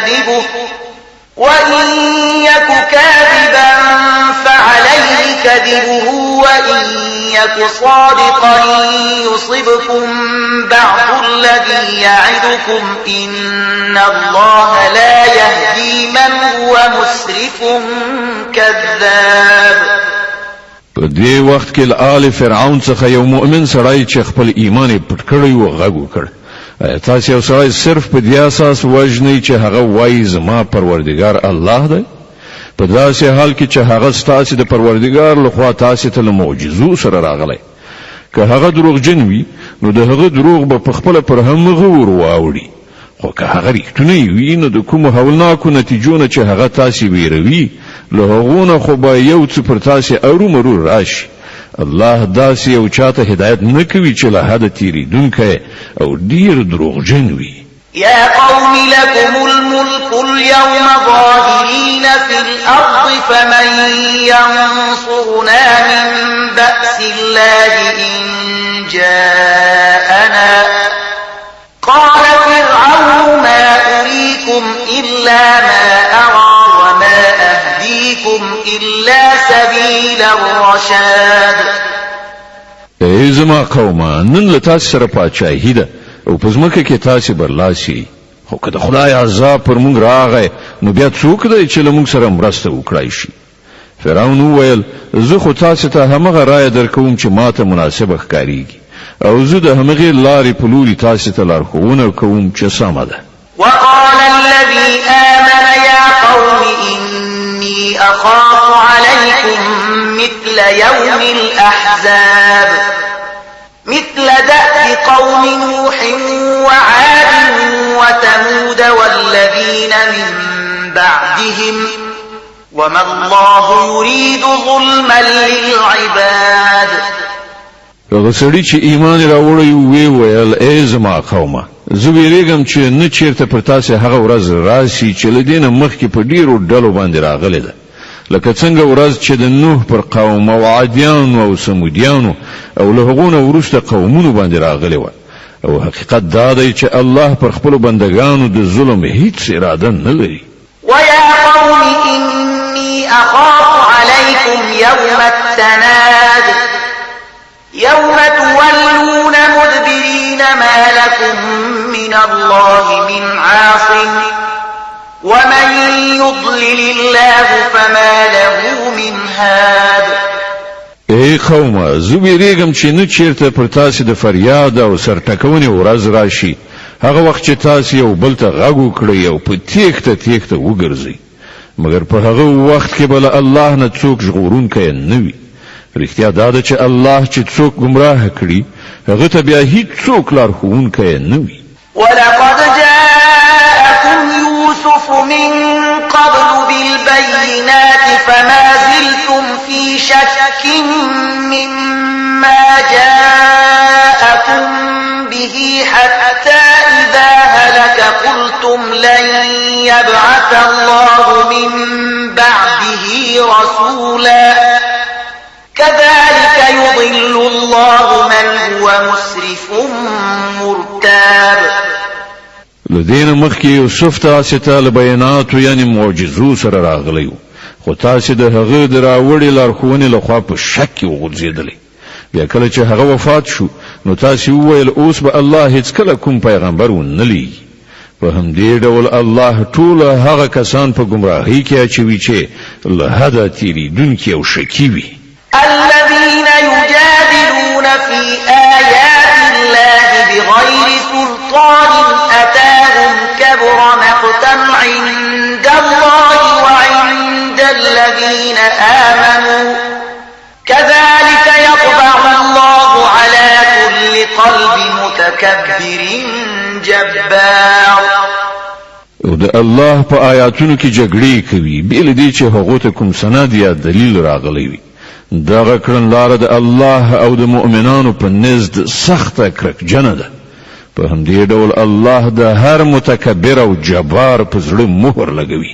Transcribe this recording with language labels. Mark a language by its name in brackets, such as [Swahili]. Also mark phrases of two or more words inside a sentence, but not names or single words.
[Arabic] كذبه وإن يك صادقا يصبكم بعض الذي يعدكم إن الله لا يهدي من هو مسرف كذاب. [Pashto] په دې وخت کې آل فرعون څخه یو مؤمن سړی چې خپل ایمان پټ کړی و غږ وکړ تاسو یو سړی صرف په دې اساس وژنئ چې هغه وایي زما پروردګار الله دی په داسې حال کې چې هغه ستاسې د پروردګار لخوا تاسې ته له معجزو سره راغلی که هغه دروغجن وي نو د هغه دروغ به په خپله پر همغه ور واوړي خو که هغه ریښتونی وي نو د کومو هولناکو نتیجو نه چې هغه تاسې ویروي له هغو نه خو به یو څه پر تاسې ارومرو راشي. الله داسې یو چاته هدایت نه کوي چې له حده تېرېدونکی او ډېر دروغجن وي. [Arabic] يا قوم لكم الملك اليوم ظاهرين في الأرض فمن ينصرنا من بأس الله إن جاءنا. قال فرعون ما أريكم إلا ما أرى وما أهديكم إلا سبيل الرشاد. [Pashto] ای زما قومه نن له تاسو سره پاچاهي ده او په ځمکه کې تاسې برلاسي خو که د خدای عذاب پر موږ راغی نو بیا څوک دی چې له موږ سره مرسته وکړای شي. فرعون وویل زه خو تاسې ته همغه رایه درکوم چې ماته مناسبه ښکارېږي او زه د همغې لارې په لوري تاسې ته لارښوونه کوم چې سمه ده. [Arabic] وقال الذي آمن يا قوم إني أخاف عليكم مثل يوم الأحزاب مثل دأب قوم نوح وعاد وثمود والذين من بعدهم وما الله يريد ظلما للعباد. [Pashto] هغه سړي چې ایمان راوړی وی ویل ای زما قومه زه ویریږم چې نه چیرته پر تاسې هغه ورځ راشي چې له دې نه مخکې په ډېرو ډلو باندې راغلې ده لکه څنګه ورځ چې د نوح پر قوم او عادیانو او سمودیانو او له هغو نه وروسته قومونو باندې راغلې وه او حقیقت دا دی چې الله پر خپلو بندګانو د ظلم هیڅ اراده نه لري. [Arabic] ويا قوم إني أخاف عليكم يوم التناد يوم تولون مدبرين ما لكم من الله من عاصم ومن يضلل الله فما له من هاد. [Pashto] ای قومه زه ویریږم چې نه چیرته پر تاسې د فریاد او سرټکونې ورځ راشي هغه وخت چې تاسې یو بل ته غږ وکړئ او په تیښته تیښته وګرځئ مګر په هغه وخت کې به له الله نه څوک ژغورونکی نه وي. رښتیا دا ده چې الله چې څوک ګمراه کړي هغه ته بیا هیڅوک لارښوونکی نه وي. [Arabic] ولقد جاءكم يوسف من قبل بالبينات فما زلتم في شك مما جاءكم به حتى إذا هلك قلتم لن يبعث الله من بعده رسولا كذلك يضل الله من هو مسرف مرتاب. [Pashto] لدین مخکې یوسف تاسې ته له بیاناتو یعنې معجزو سره راغلی و خو تاسو د هغه د راوړې لارښوونې لخوا په شک کې وغورځېدلې. بیا کله چې هغه وفات شو نو تاسو وویل اوس به الله هیڅ کله کوم پیغمبر ونه لېږي. په همدې ډول الله ټول هغه کسان په گمراهۍ کې اچوي چې له حده تېرېدونکي او شکي وي. [Arabic] الذين يجادلون في آيات الله بغير سلطان أتاهم كبر مقتا عند الله وعند الذين آمنوا كذلك يطبع الله على كل قلب متكبر جبار. [Pashto] او د الله په آیاتونو کې جګړې کوي بل دې چې هغه ته کوم سند یا دلیل راغلی وي. دغه کړنلاره د الله او د مؤمنانو په نزد سخته کرکجنه ده. په همدې ډول الله د هر متکبر او جبار په زړه مهر لګوي.